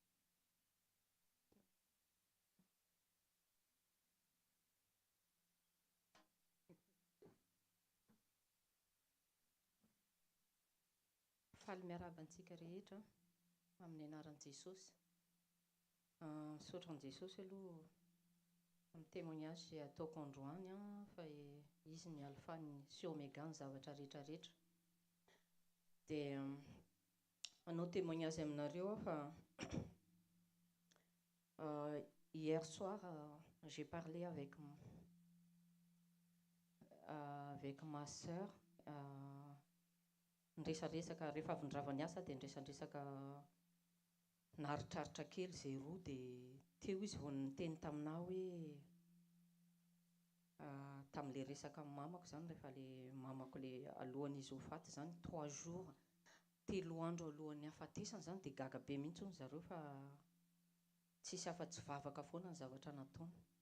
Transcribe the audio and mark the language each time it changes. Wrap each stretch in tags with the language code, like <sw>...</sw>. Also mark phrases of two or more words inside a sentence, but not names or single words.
<mg>Faly miarabantsika rehetra amin'ny anaran'i Jesosy. Misaotra an'i Jesosy aloha amin'ny témoignage izay ataoko androany fa izy ny</mg> <fr>alpha sy oméga</fr> <mg>ny zavatra rehetrarehetra. Dia manao témoignage aminareo fa</mg> <fr>hier soir j'ai parlé avec ma sœur.</fr> <mg>Niresaresaka rehefa avy nirava niasa dia niresadresaka naharitraritra kely izay roa dia teo izy vao niteny taminah hoe tamin'ilay resaka amin'ny mamako izany rehefa ilay mamako ilay alohan'izy ho faty izany 3 jours 3 andro alohan'ny hafatesany izany dia gaga be mihitsy hono zareo fa tsisy afa-tsy vavaka foana ny zavatra nataony.</mg>